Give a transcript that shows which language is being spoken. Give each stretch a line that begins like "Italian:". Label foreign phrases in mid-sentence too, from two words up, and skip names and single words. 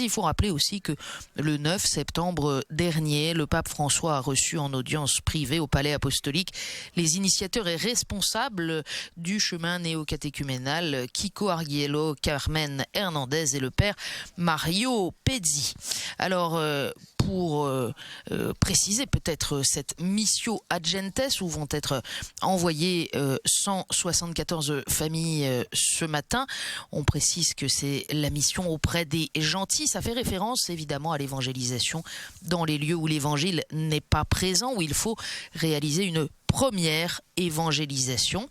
French: Il faut rappeler aussi que le 9 septembre dernier, le pape François a reçu en audience privée au Palais Apostolique les initiateurs et responsables du chemin néo-catéchuménal, Kiko Arguello, Carmen Hernandez et le père Mario Pezzi. Alors, pour préciser peut-être cette
Latin: missio ad gentes
French: où vont être envoyées 174 familles ce matin. On précise que c'est la mission auprès des gentils. Ça fait référence évidemment à l'évangélisation dans les lieux où l'évangile n'est pas présent, où il faut réaliser une première évangélisation.